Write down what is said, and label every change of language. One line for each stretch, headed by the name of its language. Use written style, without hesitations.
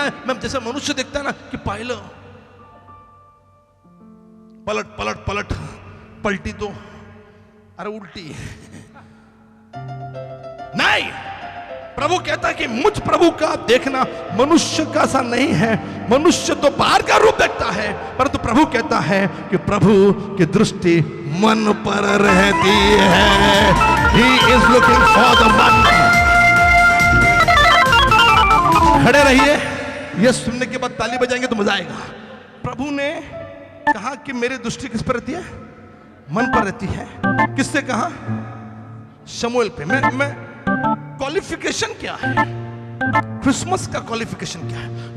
Hindi: मैं जैसे मनुष्य देखता है ना कि पहले पलट पलट पलट, पलटी तो अरे उल्टी, नहीं। प्रभु कहता है कि मुझ प्रभु का देखना मनुष्य का सा नहीं है। मनुष्य तो बाहर का रूप देखता है, परंतु प्रभु कहता है कि प्रभु की दृष्टि मन पर रहती है।
English: He is looking for the man.
Hindi: खड़े रहिए, यह सुनने के बाद ताली बजाएंगे तो मजा आएगा। प्रभु ने कहा कि मेरी दृष्टि किस पर रहती है? मन पर रहती है। किससे कहा? शमूएल पे। मैं क्वालिफिकेशन क्या है? क्रिसमस का क्वालिफिकेशन क्या है?